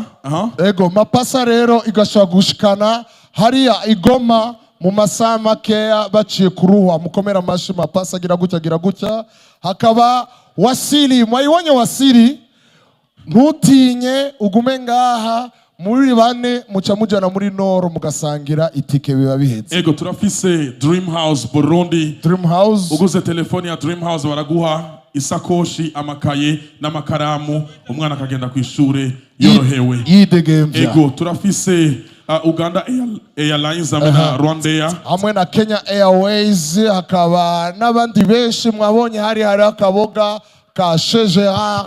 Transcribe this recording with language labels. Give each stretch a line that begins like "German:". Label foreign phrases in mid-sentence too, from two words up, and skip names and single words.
Rundi: ego mapasa rero igashobora gushikana hariya igoma mu masaha makeya baciye kuruha mukomera amashi mapasa agira gutya hakaba wasiri mwayibonye wasiri ntutinye ugume ngaha muri bane muca mujana muri Noro mugasangira itike biba bihetse ego turafise Dream House Burundi Dream House uguze telefoni ya Dream House baraguha isakoshi amakaye n'amakaramu umwana akagenda ku ishure yorohewe yidegemvya ego turafise Uganda Airlines hamwe na Rwandair hamwe na Kenya Airways hakaba n'abandi benshi mwabonye hari akaboga ka Gerard